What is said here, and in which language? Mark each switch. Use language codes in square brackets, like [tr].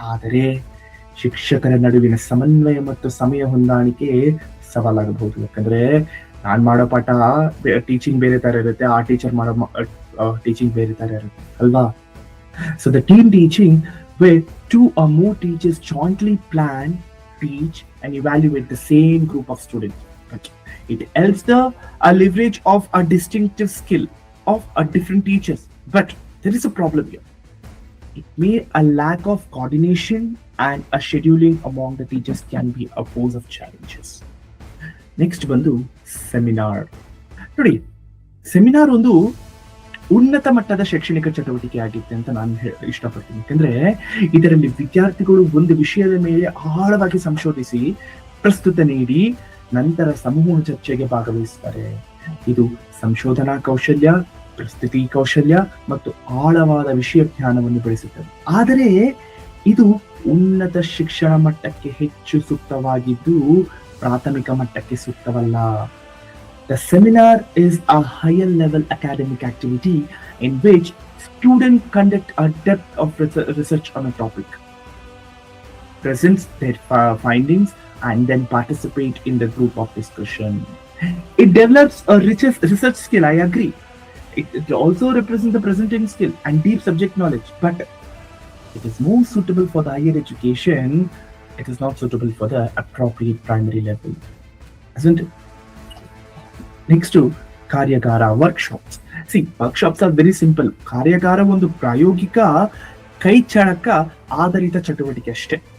[kn] ಆದರೆ ಶಿಕ್ಷಕರ ನಡುವಿನ ಸಮನ್ವಯ ಮತ್ತು ಸಮಯ ಹೊಂದಾಣಿಕೆ ಸವಾಲಾಗಬಹುದು. ಯಾಕಂದ್ರೆ ನಾನ್ ಮಾಡೋ ಪಾಠ ಟೀಚಿಂಗ್ ಬೇರೆ ತರ ಇರುತ್ತೆ, ಆ ಟೀಚರ್ ಮಾಡೋ ಟೀಚಿಂಗ್ ಬೇರೆ ತರ ಇರುತ್ತೆ ಅಲ್ವಾ. [en] So the team teaching, where 2 or more teachers jointly plan, teach and evaluate the same group of students, but it helps the leverage of a distinctive skill of different teachers. But there is a problem here. It may a lack of coordination and a scheduling among the teachers can be a cause of challenges. [kn] Next ಬಂದು seminar. ನೋಡಿ, seminar ಒಂದು ಉನ್ನತ ಮಟ್ಟದ ಶೈಕ್ಷಣಿಕ ಚಟುವಟಿಕೆ ಆಗಿತ್ತೆ ಅಂತ ನಾನು ಇಷ್ಟಪಡ್ತೀನಿ. ಯಾಕಂದ್ರೆ ಇದರಲ್ಲಿ ವಿದ್ಯಾರ್ಥಿಗಳು ಒಂದು ವಿಷಯದ ಮೇಲೆ ಆಳವಾಗಿ ಸಂಶೋಧಿಸಿ ಪ್ರಸ್ತುತ ನೀಡಿ ನಂತರ ಸಮೂಹ ಚರ್ಚೆಗೆ ಭಾಗವಹಿಸ್ತಾರೆ. ಇದು ಸಂಶೋಧನಾ ಕೌಶಲ್ಯ, ಪ್ರಸ್ತುತಿ ಕೌಶಲ್ಯ ಮತ್ತು ಆಳವಾದ ವಿಷಯ ಜ್ಞಾನವನ್ನು ಬೆಳೆಸುತ್ತದೆ. ಆದರೆ ಇದು ಉನ್ನತ ಶಿಕ್ಷಣ ಮಟ್ಟಕ್ಕೆ ಹೆಚ್ಚು ಸೂಕ್ತವಾಗಿದ್ದು ಪ್ರಾಥಮಿಕ ಮಟ್ಟಕ್ಕೆ ಸೂಕ್ತವಲ್ಲ. [en] The seminar is a higher level academic activity in which students conduct a depth of research on a topic, presents their findings, and then participate in the group of discussion. It develops a research skill, I agree. It also represents the presenting skill and deep subject knowledge, but it is more suitable for the higher education. It is not suitable for the appropriate primary level, isn't it? Next to ಕಾರ್ಯಾಗಾರ, workshops. Workshops are very simple. [kn] ಕಾರ್ಯಾಗಾರ ಒಂದು ಪ್ರಾಯೋಗಿಕ ಕೈಚಳಕ ಆಧಾರಿತ ಚಟುವಟಿಕೆ ಅಷ್ಟೇ.